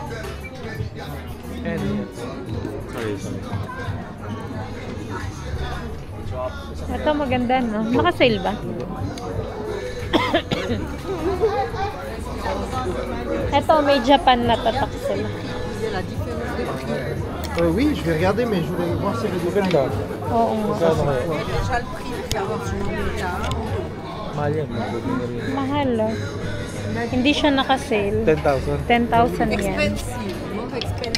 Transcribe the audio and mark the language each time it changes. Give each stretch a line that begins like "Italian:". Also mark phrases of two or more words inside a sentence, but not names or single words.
English: And sorry.
Filipino: Ito maganda, no? Nakasale ba? Ito, may Japan na tatak sila.
French: Oui, je vais regarder, mais je voulais voir si les
Filipino: Maganda. Oo nga. Magkano kaya?
French: Déjà le prix pour savoir si on est là.
Filipino: Mahal yan. Maganda na rin. Mahal, oh. Hindi siya nakasale. 10,000. 10,000 yen.
English: Expensive, more expensive.